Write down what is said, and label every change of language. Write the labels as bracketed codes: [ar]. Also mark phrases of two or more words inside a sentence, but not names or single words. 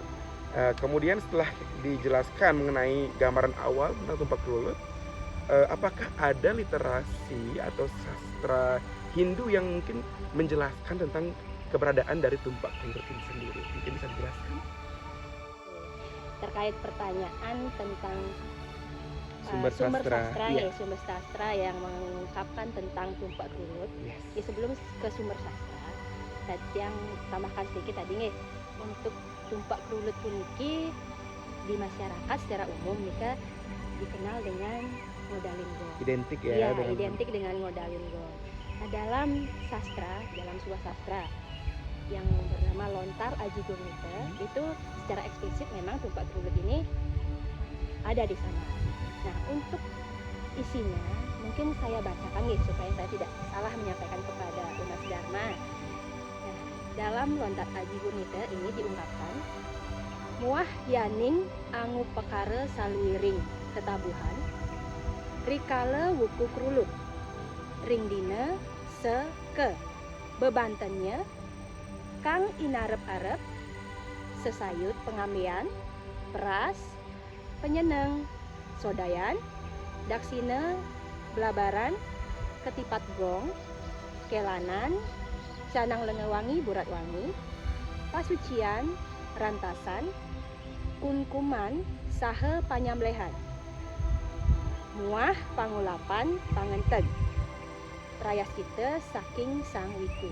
[id] Kemudian setelah dijelaskan mengenai gambaran awal tentang Tumpak Kerulut, apakah ada literasi atau sastra Hindu yang mungkin menjelaskan tentang keberadaan dari tumpak Kelut ini sendiri? Mungkin bisa dijelaskan? Terkait pertanyaan tentang Sumber sumber sastra, sastra iya. ya, sumber sastra yang mengungkapkan tentang tumpak Kelut. Yes. Ya, sebelum ke sumber sastra, yang tambahkan sedikit tadi nih, untuk tumpak Kelut puniki di masyarakat secara umum nika dikenal dengan Ngodalinggo. Identik ya Iya, dengan identik dengan Ngodalinggo. Nah, dalam sastra, dalam sebuah sastra yang bernama Lontar Aji Gurnita, itu secara eksplisit memang tumpak Kelut ini ada di sana. Nah, untuk isinya mungkin saya bacakan nih supaya saya tidak salah menyampaikan kepada umat Dharma. Nah, dalam Lontar Aji Gurnita ini diungkapkan, [ban] muah yaning angu pekare saluiring tetabuhan, rikale wuku Kelut, ringdina seke bebantennya kang inarep-arep sesayut pengambian peras penyeneng sodayan daksina belabaran ketipat gong kelanan canang lengewangi burat wangi pasucian rantasan kunkuman sahe panyamblehan muah pangulapan pangenteg rayas kita saking sang wiku.